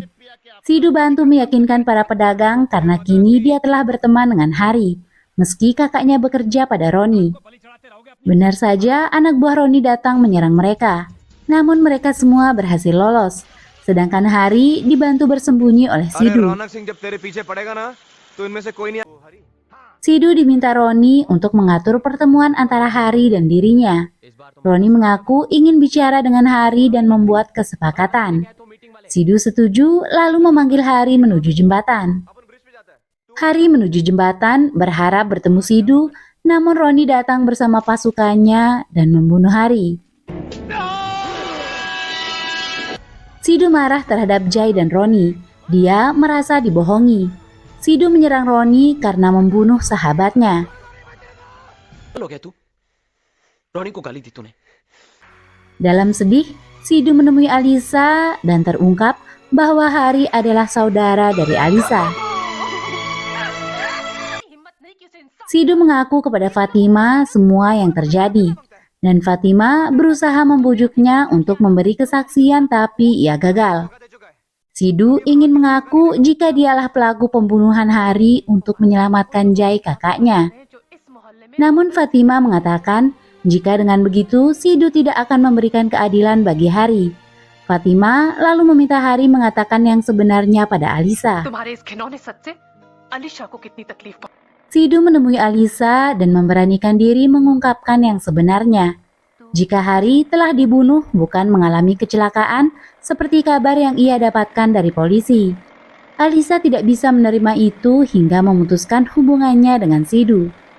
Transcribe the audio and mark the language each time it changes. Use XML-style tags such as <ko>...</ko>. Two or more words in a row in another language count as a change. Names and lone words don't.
<id>Sidu bantu meyakinkan para pedagang karena kini dia telah berteman dengan Hari, meski kakaknya bekerja pada Roni. Benar saja anak buah Roni datang menyerang mereka. Namun mereka semua berhasil lolos. Sedangkan Hari dibantu bersembunyi oleh अरे Sidu.</id> <hi>रौनक सिंह जब तेरे पीछे पड़ेगा ना तो इनमें से कोई नहीं</hi> <id>Sidu diminta Roni untuk mengatur pertemuan antara Hari dan dirinya. Roni mengaku ingin bicara dengan Hari dan membuat kesepakatan. Sidu setuju lalu memanggil Hari menuju jembatan. Hari menuju jembatan berharap bertemu Sidu, namun Roni datang bersama pasukannya dan membunuh Hari. Sidu marah terhadap Jai dan Roni. Dia merasa dibohongi. Sidu menyerang Roni karena membunuh sahabatnya.</id> <hi>हो गया तू रोनी को गाली दी तूने</hi> <id>Dalam sedih, Sidu menemui Alisa dan terungkap bahwa Hari adalah saudara dari Alisa. Sidu mengaku kepada Fatima semua yang terjadi, dan Fatima berusaha membujuknya untuk memberi kesaksian tapi ia gagal. Sidu ingin mengaku jika dialah pelaku pembunuhan Hari untuk menyelamatkan Jai kakaknya. Namun Fatima mengatakan jika dengan begitu Sidu tidak akan memberikan keadilan bagi Hari. Fatima lalu meminta Hari mengatakan yang sebenarnya pada Alisa.</id> <hi>तुम्हारे इस घिनौने सच से अलीशा को कितनी तकलीफ पहुंची।</hi> <id>Sidu menemui Alisa dan memberanikan diri mengungkapkan yang sebenarnya. Jika Hari telah dibunuh bukan mengalami kecelakaan seperti kabar yang ia dapatkan dari polisi. Alisa tidak bisa menerima itu hingga memutuskan hubungannya dengan Sidu.</id>